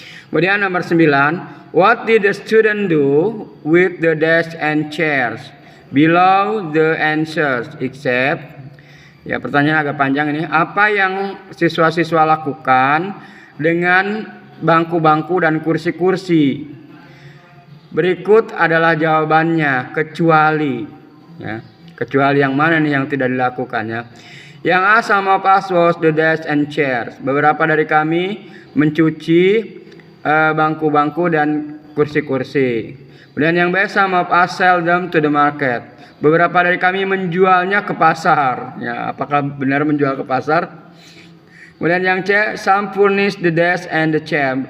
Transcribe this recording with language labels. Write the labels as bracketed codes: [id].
[id] Kemudian nomor 9, [en] what did the student do with the desk and chairs? Below the answers except. [id] Ya, pertanyaan agak panjang ini. Apa yang siswa-siswa lakukan dengan bangku-bangku dan kursi-kursi? Berikut adalah jawabannya, kecuali. Ya, kecuali yang mana nih yang tidak dilakukan ya? Yang A, [en] some of us wash the desk and chairs. [id] Beberapa dari kami mencuci bangku-bangku dan kursi-kursi. [en] Kemudian yang B, some of us sell them to the market. [id] Beberapa dari kami menjualnya ke pasar. Ya, apakah benar menjual ke pasar? Kemudian yang C, [en] some furnish the desk and the chair.